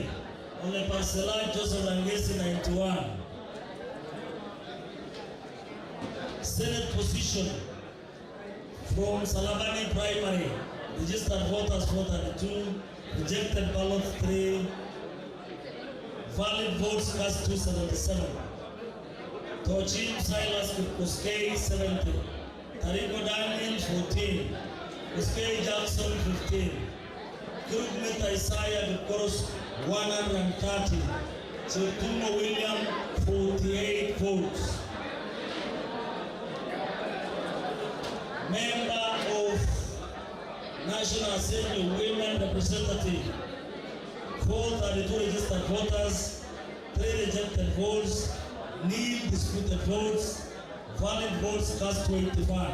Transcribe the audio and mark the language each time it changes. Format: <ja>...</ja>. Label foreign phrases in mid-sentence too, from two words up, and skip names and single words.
<en>Oleparsela Joseph Langesi 91. Senate position from Salabani primary. Registered voters 432. Rejected ballots 3. Valid votes cast 277. Tochim Silas Kuskei 70. Tarigo Daniel 14. Kuskei Jackson 15. Kurumeta Isaiah Kukoros 130. Cheptuma William 48 votes. Member of National Assembly Women Representative. 432 registered voters, 3 rejected votes, 0 disputed votes, valid votes cast 25.</en>